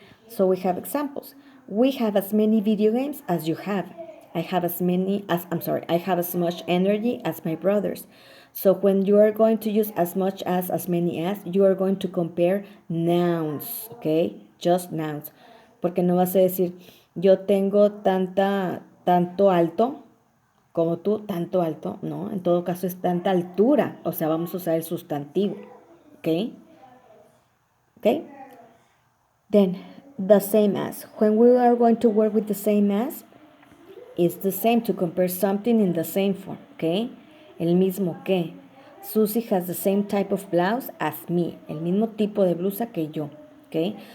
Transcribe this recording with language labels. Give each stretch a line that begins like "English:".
English: So we have examples. We have as many video games as you have. I have as much energy as my brothers. So when you are going to use as much as many as, you are going to compare nouns, okay? Just nouns.
Spanish: Porque no vas a decir, yo tengo tanto alto como tú, tanto alto, no, en todo caso es tanta altura, o sea, vamos a usar el sustantivo, ¿ok?
English: ¿Ok? Then, the same as. When we are going to work with the same as, it's the same to compare something in the same form, ¿ok?
Spanish: El mismo que.
English: Susie has the same type of blouse as me,
Spanish: el mismo tipo de blusa que yo,
English: ¿ok?